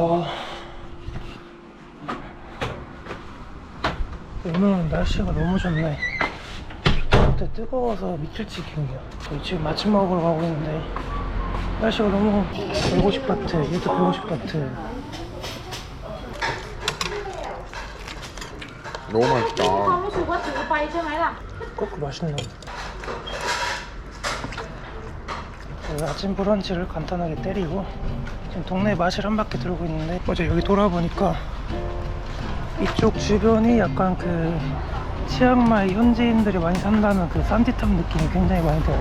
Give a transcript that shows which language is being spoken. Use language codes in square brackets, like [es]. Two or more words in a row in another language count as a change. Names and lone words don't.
[ko] 오늘은 날씨가 너무 좋네. 그때 뜨거워서 미칠 지경이야. 저희 지금 아침 먹으러 가고 있는데 날씨가 너무 150바트, 얘도 150바트. 너무 맛있다. [th] ความรู้สึกว่าถือไปใช่ไหมล่ะ [ko] 꼭 맛있네. 그 아침 브런치를 간단하게 때리고 지금 동네 마실 한 바퀴 돌고 있는데 어제 여기 돌아보니까 이쪽 주변이 약간 그 치앙마이 현지인들이 많이 산다는 그 산티탐 느낌이 굉장히 많이 들어요.